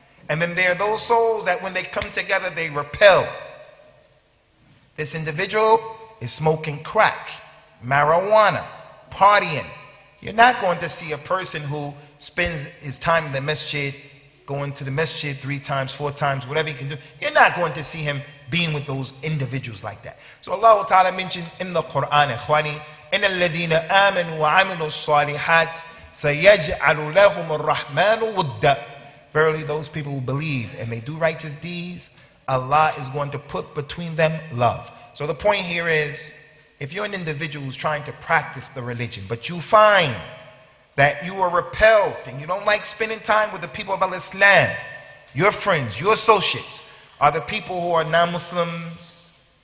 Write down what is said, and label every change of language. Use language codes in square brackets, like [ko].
[en] And then there are those souls that when they come together, they repel. This individual is smoking crack, marijuana, partying. You're not going to see a person who spends his time in the masjid, going to the masjid 3 times, 4 times, whatever he can do. You're not going to see him being with those individuals like that. So Allah Ta'ala mentioned in the Quran, Ikhwani, [ar] إِنَّ الَّذِينَ آمَنُوا وَعَمِلُوا الصَّالِحَاتِ سَيَجْعَلُ لَهُمُ الرَّحْمَنُ وُدًّا. [en] Verily, those people who believe and they do righteous deeds, Allah is going to put between them love. So the point here is, if you're an individual who's trying to practice the religion, but you find that you are repelled and you don't like spending time with the people of Al-Islam, your friends, your associates are the people who are non-Muslims.